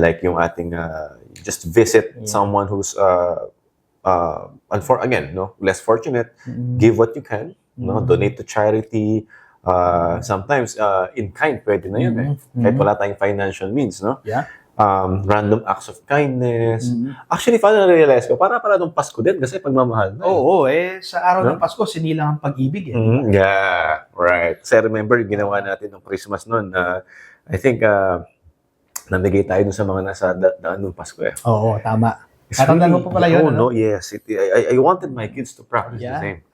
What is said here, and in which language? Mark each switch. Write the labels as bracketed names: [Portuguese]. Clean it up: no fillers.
[English] Like [Filipino] yung ating, [English] just visit someone who's, again, no, less fortunate. Give what you can. No, donate to charity. Sometimes, in kind, [Filipino] pwede na yun eh. Kahit wala tayong [English] financial means, [Filipino] no? [English] Yeah. Random acts of kindness. [Filipino] Actually, paano na-realize ko? Para nung Pasko din kasi pagmamahal na. Oo, sa araw ng Pasko, sinilang ang pag-ibig. [English] Yeah, right. [Filipino] Kasi remember, ginawa natin ng Christmas noon. I think, namigay tayo dun sa mga nasa daan ng Pasko eh. Oo, tama. [English] It's [Filipino] Tatandaan mo pa pala yun, [English] no? Yes. I wanted my kids to practice the same.